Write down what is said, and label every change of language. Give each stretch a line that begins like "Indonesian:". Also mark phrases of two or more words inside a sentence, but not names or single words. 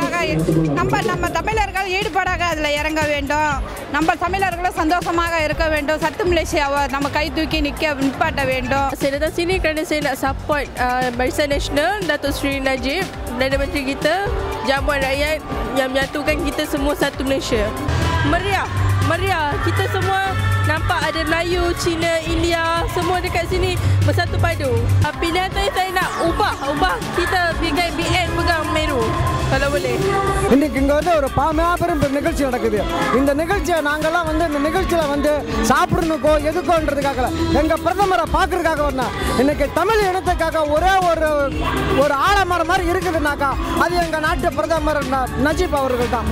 Tamil: நம்ம தமிழர்கள் ஈடுபாடாக அதில் இறங்க வேண்டும். நம்ம தமிழர்களும் சந்தோஷமாக இருக்க வேண்டும். சத்து மலேசியாவை நம்ம kay தூக்கி நிப்பாட்ட வேண்டும்.
Malay: Saya datang sini kerana saya nak support Barisan Nasional Datuk Seri Najib, Perdana Menteri kita, jamuan rakyat yang menyatukan kita semua satu Malaysia. Meriah. Kita semua nampak ada Melayu, Cina, India, semua dekat sini bersatu padu. Pilihan saya nak ubah kita BN pegang Meru kalau boleh.
Tamil: இன்னைக்கு இங்கே வந்து ஒரு மாபெரும் நிகழ்ச்சி நடக்குது. இந்த நிகழ்ச்சியை நாங்கள்லாம் வந்து இந்த நிகழ்ச்சியில் வந்து சாப்பிடணுக்கோ எதுக்கோன்றதுக்காக எங்கள் பிரதமரை பார்க்கறதுக்காக வரணும். இன்னைக்கு தமிழ் இனத்துக்காக ஒரே ஒரு ஆலமரம் மாதிரி இருக்குதுனாக்கா அது எங்கள் நாட்டு பிரதமர் நஜீப் அவர்கள் தான்.